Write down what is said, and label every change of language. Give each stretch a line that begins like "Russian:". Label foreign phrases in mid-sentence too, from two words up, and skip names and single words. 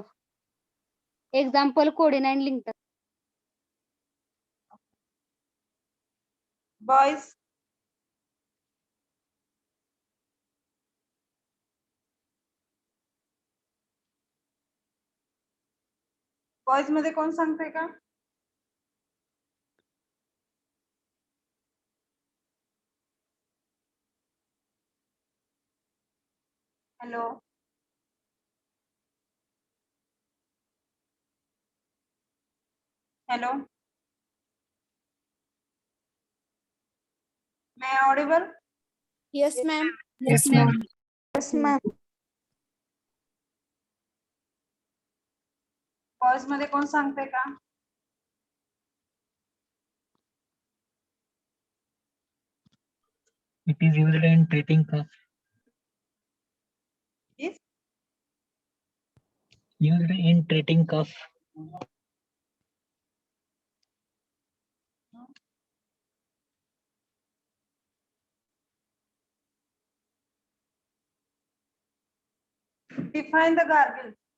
English: Example, codeine and linctus. Boys.
Marathi: बॉयज मध्ये कोण सांगते का?
English: hello, hello,
Hindi: मैं ऑडिबल?
English: Yes, ma'am. Yes, ma'am. Yes, ma'am.
Marathi: बॉयज मध्ये कोण सांगते का?
English: It is used in treating cough. Yes. Used in treating cough. Define the gargle.